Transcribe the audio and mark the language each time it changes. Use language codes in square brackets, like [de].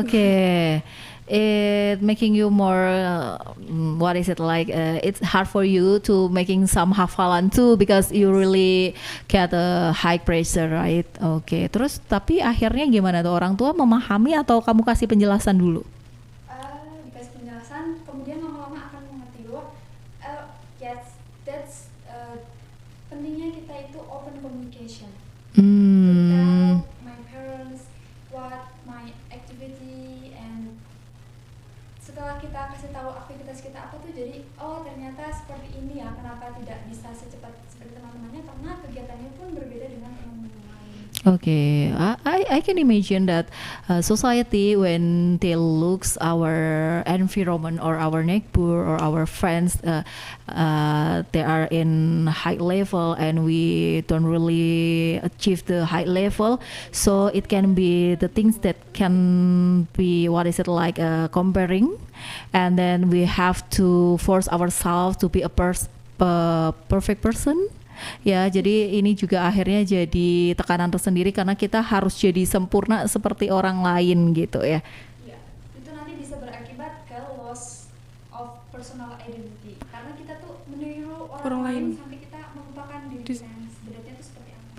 [en] Okay, it making you more what is it like? It's hard for you to making some hafalan too because you really get a high pressure, right? [id] Okay, terus tapi akhirnya gimana tuh, orang tua memahami atau kamu kasih penjelasan dulu? Dikasih penjelasan, kemudian lama-lama akan mengerti bahwa [en] yes, that's [id] pentingnya kita itu [en] open communication. To tell my parents what my activity, [id] and setelah kita kasih tahu aktivitas kita apa tuh, jadi oh ternyata seperti ini ya, kenapa tidak bisa secepat seperti teman-temannya, karena kegiatannya pun berbeda dengan teman-teman lain. [en] Okay, I can imagine that society when they looks our environment or our neighbor or our friends, they are in high level and we don't really achieve the high level, so it can be the things that can be what is it like comparing, and then we have to force ourselves to be a perfect person. [id] Ya, jadi ini juga akhirnya jadi tekanan tersendiri karena kita harus jadi sempurna seperti orang lain gitu ya. Iya, itu nanti bisa berakibat ke [en] loss of personal identity, [id] karena kita tuh meniru orang lain sampai kita melupakan diri kita yang sebenarnya itu seperti apa.